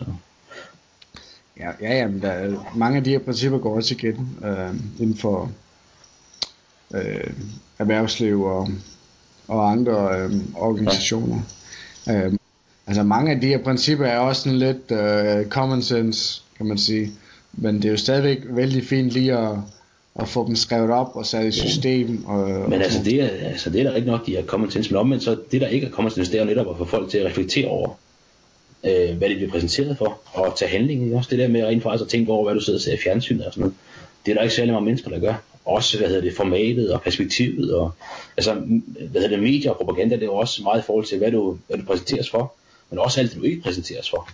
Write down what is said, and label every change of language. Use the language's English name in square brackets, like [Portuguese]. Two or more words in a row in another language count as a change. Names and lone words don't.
[Danish] Ja, men mange af de her principper går også igen inden for erhvervsliv og andre organisationer. Altså mange af de her principper er også sådan lidt [English] common sense, [Danish] kan man sige. Men det er jo stadigvæk vældig fint lige at få dem skrevet op og sat i system. Men altså det er da ikke nok, de er [English] common sense. [Danish] Men omvendt så det der ikke er [English] common sense, [Danish] det er jo netop at få folk til at reflektere over, hvad de bliver præsenteret for, og tage handling. Også det der med rent faktisk at tænke over, hvad du sidder og ser i fjernsynet og sådan noget. Det er der ikke særlig mange mennesker, der gør. Også, formatet og perspektivet, og altså, medier og propaganda, det er jo også meget i forhold til, hvad du præsenteres for, men også alt det, du ikke præsenteres for.